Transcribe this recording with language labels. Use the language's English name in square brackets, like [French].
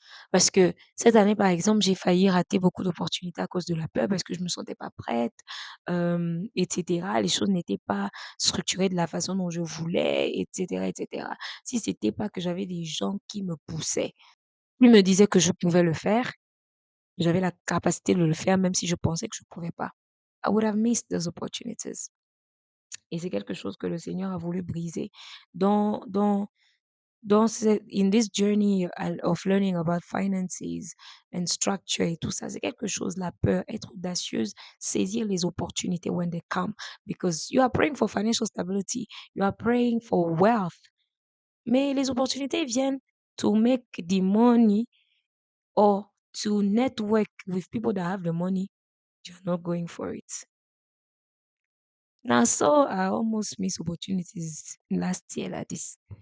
[French] Parce que cette année, par exemple, j'ai failli rater beaucoup d'opportunités à cause de la peur, parce que je me sentais pas prête, etc. Les choses n'étaient pas structurées de la façon dont je voulais, etc., etc. Si c'était pas que j'avais des gens qui me poussaient, qui me disaient que je pouvais le faire, j'avais la capacité de le faire même si je pensais que je pouvais pas. [English] I would have missed those opportunities. [French] Et c'est quelque chose que le Seigneur a voulu briser dans, dans, [English] in this journey of learning about finances and structure [French] et tout ça. C'est quelque chose, la peur, être audacieuse, saisir les opportunités [English] when they come. Because you are praying for financial stability, you are praying for wealth. [French] Mais les opportunités viennent [English] to make the money or to network with people that have the money. You're not going for it. Now, so I almost missed opportunities last year like this.